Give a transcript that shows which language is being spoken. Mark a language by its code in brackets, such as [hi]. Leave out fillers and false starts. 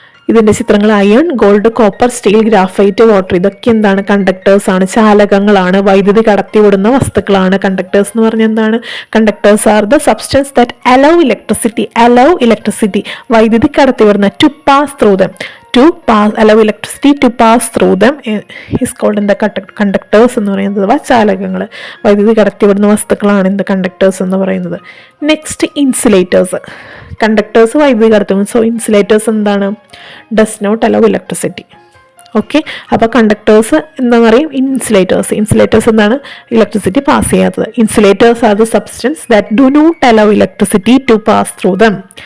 [ml] ഇതിൻ്റെ ചിത്രങ്ങൾ iron, gold, copper, steel, graphite, water. ഇതൊക്കെ എന്താണ്? കണ്ടക്ടേഴ്സ് ആണ്, ചാലകങ്ങളാണ്, വൈദ്യുതി കടത്തിവിടുന്ന വസ്തുക്കളാണ്. [en] conductors [ml] എന്ന് പറഞ്ഞാൽ എന്താണ്? [en] conductors are the substance that allow electricity, [ml] വൈദ്യുതി കടത്തിവിടുന്ന, [en] To pass through them. allow electricity to pass through them is called in the conductors [ml] എന്ന് പറയുന്നത് അഥവാ ചാലകങ്ങൾ. വൈദ്യുതി കടത്തിവിടുന്ന വസ്തുക്കളാണ് എന്ത്? കണ്ടക്ടേഴ്സ് എന്ന് പറയുന്നത്. Next insulators. കണ്ടക്ടേഴ്സ് വൈദ്യുതി കടത്തിവിടും. [en] so insulators [ml] എന്താണ്? [en] Does not allow electricity. [ml] Okay, അപ്പോൾ കണ്ടക്ടേഴ്സ് എന്താ പറയും? ഇൻസുലേറ്റേഴ്സ് എന്താണ്? ഇലക്ട്രിസിറ്റി പാസ് ചെയ്യാത്തത്. [en] Insulators are the substance that do not allow electricity to pass through them.